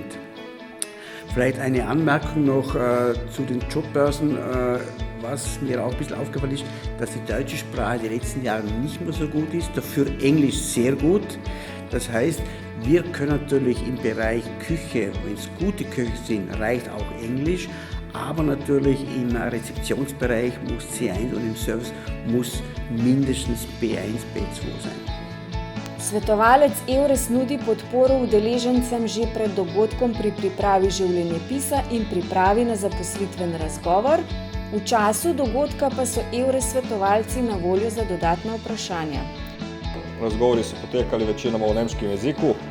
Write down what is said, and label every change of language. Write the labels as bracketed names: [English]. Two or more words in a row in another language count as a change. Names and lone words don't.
[German] Vielleicht eine Anmerkung noch zu den Jobbörsen, was mir auch ein bisschen aufgefallen ist, dass die deutsche Sprache die letzten Jahre nicht mehr so gut ist, dafür Englisch sehr gut. Das heißt, wir können natürlich im Bereich Küche, wenn es gute Köche sind, reicht auch Englisch, aber natürlich im Rezeptionsbereich muss C1 und im Service muss mindestens B1, B2 sein. [Slovenian] Svetovalec Eures nudi podporo udeležencem že pred dogodkom pri pripravi življenjepisa in pripravi na zaposlitven razgovor. V času dogodka pa so Eures svetovalci na voljo za dodatna vprašanja. Razgovori so potekali večinoma v nemškem jeziku.